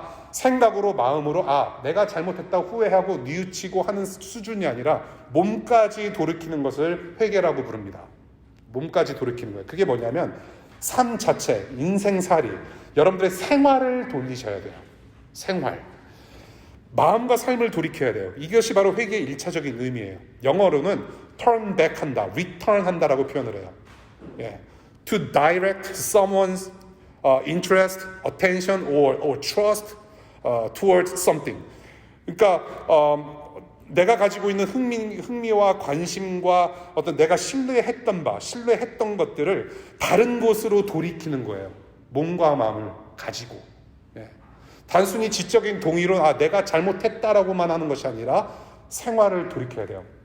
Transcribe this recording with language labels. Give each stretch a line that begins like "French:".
Korean: 생각으로 마음으로 내가 잘못했다고 후회하고 뉘우치고 하는 수준이 아니라 몸까지 돌이키는 것을 회개라고 부릅니다. 몸까지 돌이키는 거예요. 그게 뭐냐면 삶 자체, 인생살이, 여러분들의 생활을 돌리셔야 돼요. 생활. 마음과 삶을 돌이켜야 돼요. 이것이 바로 회개의 1차적인 의미예요. 영어로는 turn back 한다, return 한다라고 표현을 해요. 예.
English: To direct someone's interest, attention or trust towards something.
Korean: 그러니까 내가 가지고 있는 흥미와 관심과 어떤 내가 신뢰했던 것들을 다른 곳으로 돌이키는 거예요. 몸과 마음을 가지고. 예. 단순히 지적인 동의로 내가 잘못했다라고만 하는 것이 아니라 생활을 돌이켜야 돼요.